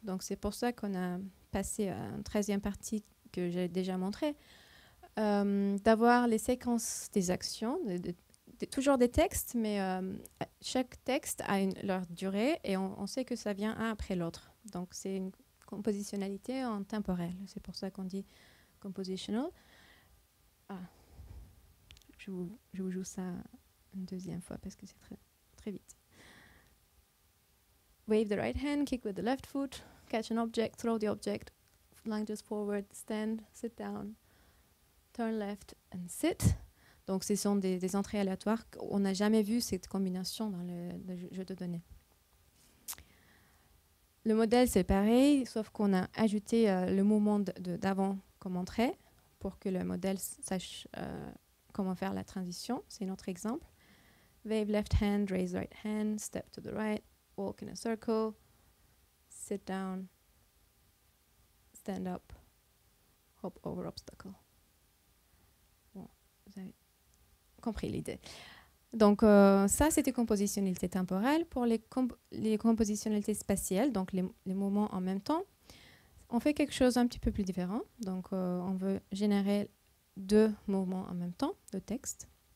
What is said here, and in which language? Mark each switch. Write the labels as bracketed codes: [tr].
[fr] Donc c'est pour ça qu'on a passé à une 13e partie que j'ai déjà montrée, d'avoir les séquences des actions, toujours des textes, mais chaque texte a leur durée et on sait que ça vient un après l'autre. Donc c'est une compositionnalité en temporel. C'est pour ça qu'on dit compositional. Ah, je vous joue ça une deuxième fois parce que c'est très, très vite. [en] Wave the right hand, kick with the left foot, catch an object, throw the object, lunges forward, stand, sit down, turn left and sit. [fr] Donc ce sont des entrées aléatoires. On n'a jamais vu cette combinaison dans le jeu de données. Le modèle, c'est pareil, sauf qu'on a ajouté le mouvement d'avant comme entrée pour que le modèle sache comment faire la transition. C'est un autre exemple. [en] Wave left hand, raise right hand, step to the right, walk in a circle, sit down, stand up, hop over obstacle. [fr] Bon, vous avez compris l'idée. Donc ça, c'était compositionnalité temporelle. Pour les compositionnalités spatiales, donc les mouvements en même temps, on fait quelque chose un petit peu plus différent. Donc on veut générer 2 mouvements en même temps de texte.